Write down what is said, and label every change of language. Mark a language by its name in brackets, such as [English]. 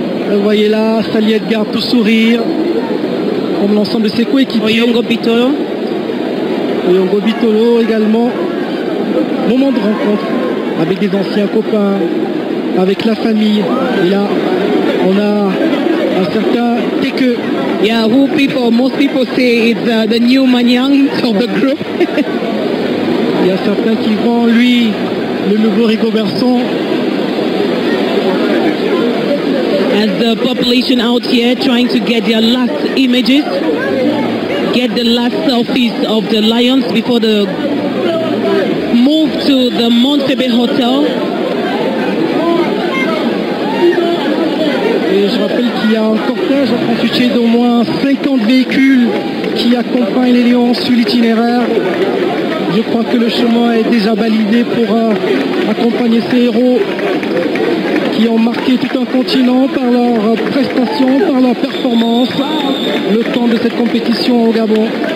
[French] Vous voyez là Sali Edgar tout sourire comme l'ensemble de ses coéquipiers. Oyongo Bitolo également. Moment de rencontre avec des anciens copains, avec la famille. Et là on a un certain Teke. [English] Yeah, most people say it's the new Manyang of the group. [French] Il y a certains qui vont, lui, le nouveau Rigobertson. [English] As the population out here trying to get their last images, get the last selfies of the Lions before the move to the Montebbe Hotel. [French] Et je rappelle qu'il y a un cortège constitué d'au moins 50 véhicules qui accompagnent les Lions sur l'itinéraire. Je crois que le chemin est déjà balisé pour accompagner ces héros qui ont marqué tout un continent par leurs prestations, par leurs performances, le temps de cette compétition au Gabon.